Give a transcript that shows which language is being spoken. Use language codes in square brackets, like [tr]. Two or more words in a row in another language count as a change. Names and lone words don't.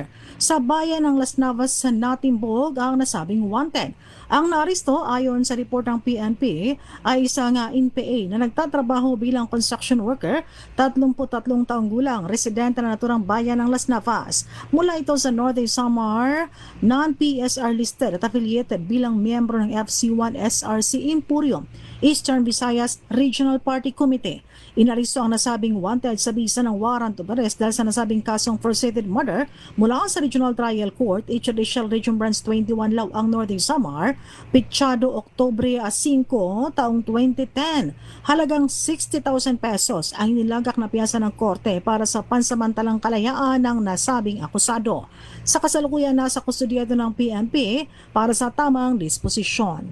[tl] Sa bayan ng Las Navas sa natimbog ang nasabing wanted. Ang naaresto ayon sa report ng PNP ay isang NPA na nagtatrabaho bilang [en] construction worker, [tl] 33 taong gulang, residente na naturang bayan ng Las Navas. Mula ito sa Northern Samar, non-PSR listed at affiliated bilang miyembro ng FC1 SRC Imperium, Eastern Visayas Regional Party Committee. Inaristo ang nasabing wanted sa bisa ng [en] warrant of arrest [tl] dahil sa nasabing kasong [en] frustrated murder [tl] mula sa Regional Trial Court, Judicial Region Branch 21 Lawang Northern Samar, Pichado Oktubre 5 taong 2010. Halagang 60,000 pesos ang inilagak na piyasa ng korte para sa pansamantalang kalayaan ng nasabing akusado. Sa kasalukuyan nasa kustudyado ng PNP para sa tamang disposisyon.